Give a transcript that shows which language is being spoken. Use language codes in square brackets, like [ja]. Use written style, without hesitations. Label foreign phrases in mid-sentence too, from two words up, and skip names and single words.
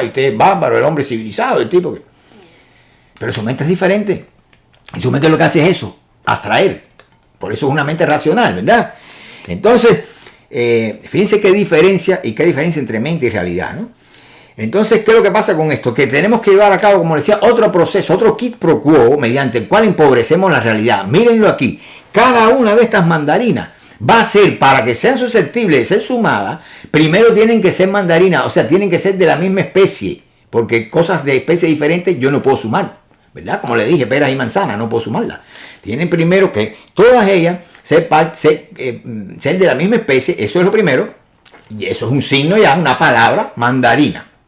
[es] Y usted es bárbaro, el hombre civilizado, el tipo que... Pero su mente es diferente. Y su mente lo que hace es eso, abstraer. Por eso es una mente racional, ¿verdad? Entonces, fíjense qué diferencia entre mente y realidad, ¿no? Entonces, ¿qué es lo que pasa con esto? Que tenemos que llevar a cabo, como decía, otro proceso, otro [la] quid pro quo, [es] mediante el cual empobrecemos la realidad. Mírenlo aquí. Cada una de estas mandarinas va a ser, para que sean susceptibles de ser sumadas, primero tienen que ser mandarinas, o sea, tienen que ser de la misma especie, porque cosas de especies diferentes yo no puedo sumar, ¿verdad? Como le dije, peras y manzanas, no puedo sumarlas. Tienen primero que todas ellas ser de la misma especie, eso es lo primero, y eso es un signo ya, una palabra, mandarina.